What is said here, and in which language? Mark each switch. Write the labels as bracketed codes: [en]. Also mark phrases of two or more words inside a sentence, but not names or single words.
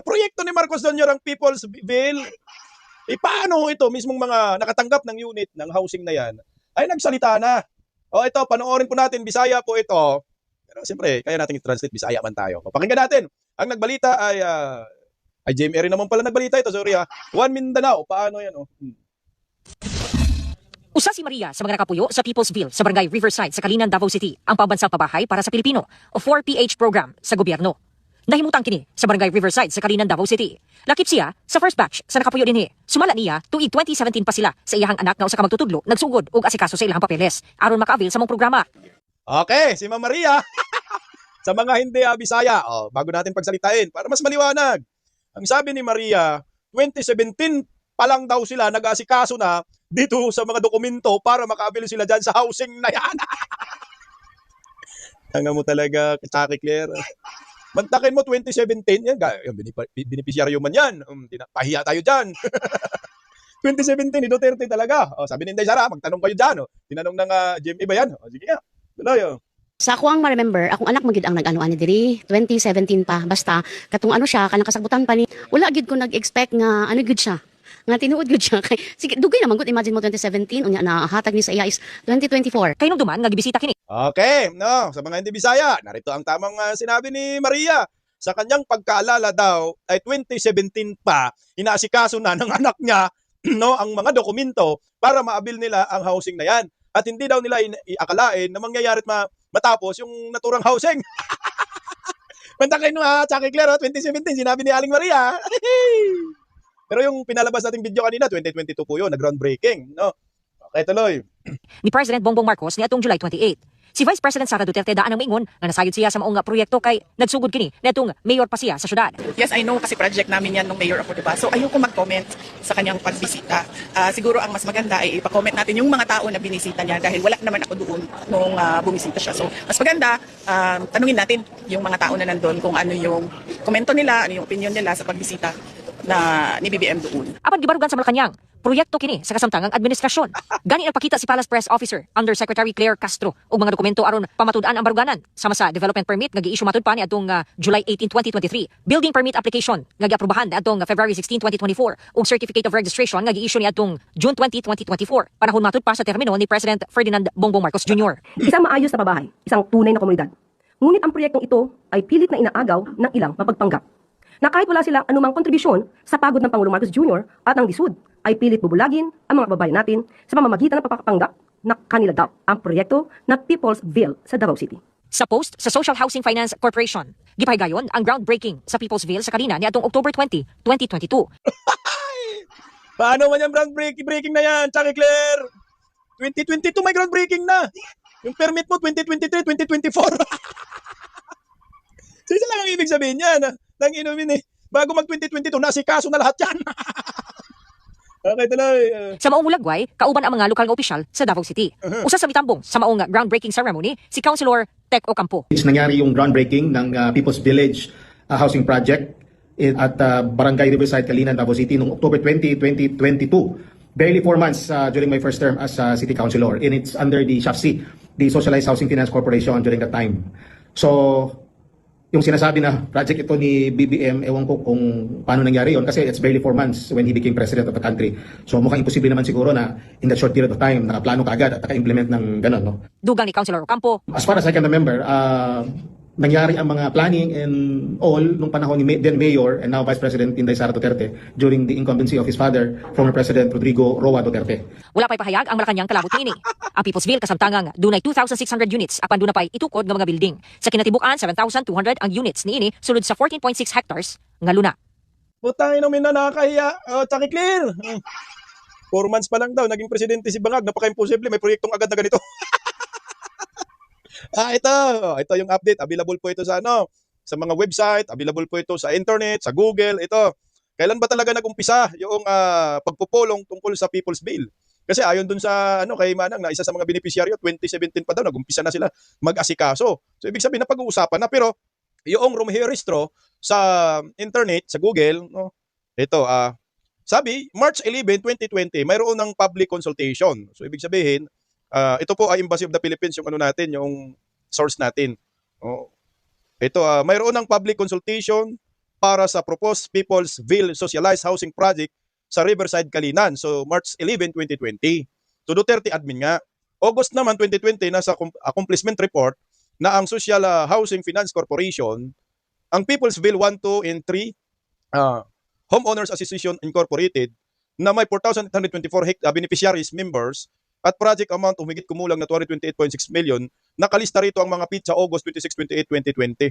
[tl] Proyekto ni Marcos Jr. ang People's Bill. Paano ito? Mismong mga nakatanggap ng unit ng housing na yan ay nagsalita na. Ito, panoorin po natin. Bisaya po ito. Pero siyempre, kaya natin i-translate, Bisaya man tayo. Pakinggan natin. Ang nagbalita ay GMA rin naman pala nagbalita ito. Sorry One Mindanao. Paano yan? [ceb] Usa si Maria sa mga nakapuyo sa People's Ville sa Barangay Riverside sa Kalinan, Davao City, ang [tl] pambansang pabahay para sa Pilipino [ceb] o 4PH program sa gobyerno. Nahimutang kini sa Barangay Riverside sa Kalinan, Davao City. Lakip siya sa [en] first batch [ceb] sa nakapuyo dinhi. Sumala niya tuig 2017 pa sila sa iyang anak nga usa ka magtutudlo, nagsugod ug asikaso sa ilang papeles aron maka-avail sa mong programa. [tl] Okay, si Ma'am Maria. Sa mga hindi Bisaya, bago natin pagsalitain para mas maliwanag. Ang sabi ni Maria, 2017 pa lang daw sila nag-aasikaso na dito sa mga dokumento para makabili sila dyan sa housing na yan. Tanga mo talaga, Taki Claire. Mantakin mo 2017, yan, binipisyaryo man yan. Pahiya tayo dyan. 2017 ni Duterte talaga. O, sabi ni Inday Sara, magtanong kayo dyan. O. Tinanong ng GMA ba yan? O, sige nga. Tuloy. O. [ceb] Sa ako ang ma-remember, akong anak magid ang nag-ano ani diri 2017 pa. Basta katong ano siya kanang kasagutan pa ni. Wala gid ko nag-expect nga ano gid siya. Nga tinuod gid siya kay sige dugay naman gud imagine mo 2017 unya na hatag ni sa iya is 2024. Kay nung duman nga gibisita kini. [tl] Okay, no, sa mga hindi Bisaya, narito ang tamang sinabi ni Maria. Sa kanyang pagkaalala daw ay 2017 pa, inaasikaso na ng anak niya no, ang mga dokumento para maabil nila ang housing na yan. At hindi daw nila iakalain na mangyayari at matapos yung naturang housing. Mantakin mo Chucky Claire, 2017, sinabi ni Aling Maria. Pero yung pinalabas nating video kanina, 2022 po yun, na-groundbreaking. No? Okay, tuloy. [ceb] Ni President Bongbong Marcos ni atong July 28. Si Vice President Sara Duterte daan ang maingon nga nasayod siya sa maong proyekto kay nagsugod kini netong mayor pa siya sa syudad. [en] Yes, I know [tl] kasi project namin yan nung mayor ako, diba? So ayoko mag-comment sa kanyang pagbisita. Siguro ang mas maganda ay ipa-comment natin yung mga tao na binisita niya dahil wala naman ako doon nung bumisita siya. So mas maganda, tanungin natin yung mga tao na nandun kung ano yung komento nila, ano yung opinion nila sa pagbisita na ni BBM doon. [ceb] Apan gibarugan sa Malacañang, proyekto kini sa kasamtangang administrasyon. Gani nagpakita si Palace Press Officer Undersecretary Claire Castro og mga dokumento aron pamatud-an ang baruganan sama sa [en] development permit [ceb] nga gi-issue matud pa ni atong July 18, 2023, [en] building permit application [ceb] nga giaprobahan atong February 16, 2024 ug [en] certificate of registration [ceb] nga gi-issue ni atong June 20, 2024 panahon matud pa sa termino ni President Ferdinand Bongbong Marcos Jr. [tl] Isang maayos na pabahay, isang tunay na komunidad. Ngunit ang proyektong ito ay pilit na inaagaw ng ilang mapagpanggap. Na kahit wala silang anumang kontribusyon sa pagod ng Pangulong Marcos Jr. at ng lisod, ay pilit bubulagin ang mga kababayan natin sa pamamagitan ng pagpapanggap na kanila daw ang proyekto na People's Ville sa Davao City. [ceb] Sa post sa Social Housing Finance Corporation, gipahigayon ang groundbreaking sa People's Ville sa Kalina ni atong October 20, 2022. [tl] Paano man yung groundbreaking na yan, Chucky Claire? 2022 may groundbreaking na. Yung permit mo 2023, 2024. Sisa lang ang ibig sabihin yan. Nang inumin eh. Bago mag-2022, nasikaso na lahat yan. Okay, tuloy. [ceb] Sa maong ulagway, kauban ang mga lokal nga opisyal sa Davao City. Usa sa mitambong sa maong [en] groundbreaking ceremony, [ceb] si Councilor Tek Ocampo. [tl] Nangyari yung groundbreaking ng People's Village Housing Project at Barangay Riverside, Calinan, Davao City noong October 20, 2022. [en] Barely 4 months during my first term as City Councilor. And it's under the SHAFC, the Socialized Housing Finance Corporation during that time. [tl] So, yung sinasabi na project ito ni BBM, ewan ko kung paano nangyari yon kasi [en] it's barely 4 months when he became president of the country. [tl] So mukhang imposible naman siguro na [en] in that short period of time, [tl] nakaplano kaagad at naka-implement ng gano'n. No? [ceb] Dugang ni Councilor Ocampo. [en] As far as I can remember, [tl] nangyari ang mga [en] planning and all [tl] nung panahon ni [en] then Mayor and now Vice President [tl] Inday Sara Duterte [en] during the incumbency of his father, former President Rodrigo Roa Duterte. [ceb] Wala pa'y pahayag ang Malacañang kalabot niini. Ang People's Ville kasamtangang dunay 2,600 units apan duna pa'y itukod nga mga building. Sa kinatibuk-an 7,200 ang units niini sulod sa 14.6 hectares nga luna. [tl] Putangin namin na nakakahiya. Chucky Claire. 4 months pa lang daw naging presidente si Bangag. Napaka-imposible, may proyektong agad na ganito. Ito yung update. Available po ito sa sa mga website, available po ito sa internet, sa Google. Ito. Kailan ba talaga nag-umpisa yung pagpupulong tungkol sa People's Bill? Kasi ayon dun sa kay Manang na isa sa mga beneficiaryo 2017 pa daw nag-umpisa na sila mag-asikaso. So ibig sabihin na pag-uusapan na pero yung rumehistro sa internet, sa Google, ito sabi March 11, 2020, mayroon ng [en] public consultation. [tl] So ibig sabihin ito po ay Embassy of the Philippines yung natin, yung source natin. Ito mayroon ng [en] public consultation [tl] para sa proposed People's Ville Socialized Housing Project sa Riverside, Calinan. So March 11, 2020. So Duterte admin nga. August naman 2020 nasa [en] accomplishment report [tl] na ang Social Housing Finance Corporation, ang People's Ville 1, 2, and 3 Homeowners Association Incorporated na may 4,824 [en] beneficiaries members [tl] at [en] project amount [tl] humigit kumulang na 228.6 million, nakalista rito ang mga PIT sa August 26, 28, 2020.